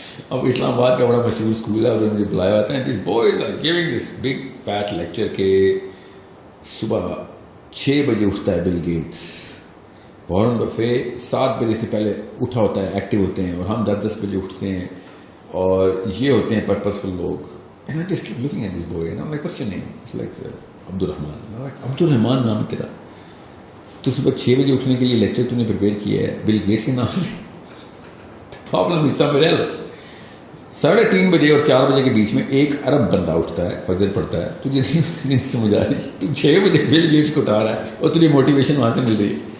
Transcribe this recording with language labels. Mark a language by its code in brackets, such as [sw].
[ur] اب اسلام آباد کا بڑا مشہور اسکول ہے, ادھر مجھے بلایا ہوا تھا. [en] this boys are giving this big fat lecture [ur] کہ صبح 6 بجے اٹھتا ہے بل گیٹس, وارن بفے 7 بجے سے پہلے اٹھا ہوتا ہے, ایکٹیو ہوتے ہیں, اور ہم 10 بجے اٹھتے ہیں, اور یہ ہوتے ہیں پرپسفل لوگ. [en] And I just keep looking at this boy and I'm like, what's your name? It's like Abdurrahman. I'm like, [ur] Abdurrahman نام ہے تیرا, تو صبح 6 بجے اٹھنے کے لیے لیکچر تو نے پریپیئر کیا ہے بل گیٹس کے نام سے. [en] Problem is somewhere else. [ur] 3:30 بجے اور 4 بجے کے بیچ میں 1 ارب بندہ اٹھتا ہے, فجر پڑھتا ہے, تجھے نہیں سمجھ آ رہی, تو 6 بجے بل گیٹس کو اٹھا رہا ہے اور تجھے موٹیویشن وہاں سے مل رہی ہے.